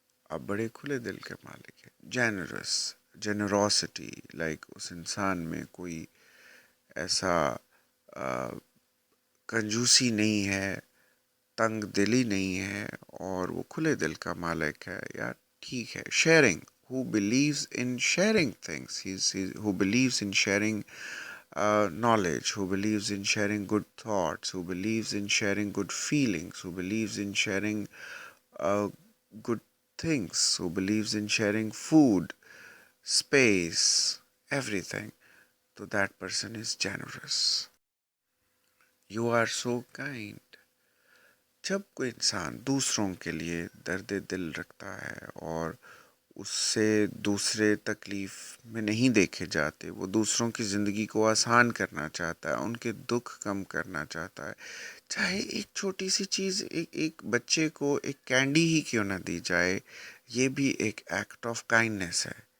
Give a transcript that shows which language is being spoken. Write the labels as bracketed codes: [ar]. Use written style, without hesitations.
[ur] آپ بڑے کھلے دل کے مالک ہیں. جینرس، جنروسٹی، لائک اس انسان میں کوئی ایسا کنجوسی نہیں ہے، تنگ دلی نہیں ہے، اور وہ کھلے دل کا مالک ہے. یار ٹھیک ہے. [en] Sharing, who believes in sharing things, who believes in sharing knowledge, who believes in sharing good thoughts, who believes in sharing good feelings, who believes in sharing uh, good things, who believes in sharing food, space, everything. So that person is generous. You are so kind. [ur] جب کوئی انسان دوسروں کے لیے درد دل رکھتا ہے اور اس سے دوسرے تکلیف میں نہیں دیکھے جاتے، وہ دوسروں کی زندگی کو آسان کرنا چاہتا ہے، ان کے دکھ کم کرنا چاہتا ہے، چاہے ایک چھوٹی سی چیز، ایک بچے کو ایک کینڈی ہی کیوں نہ دی جائے، یہ بھی ایک ایکٹ آف کائنڈنیس ہے.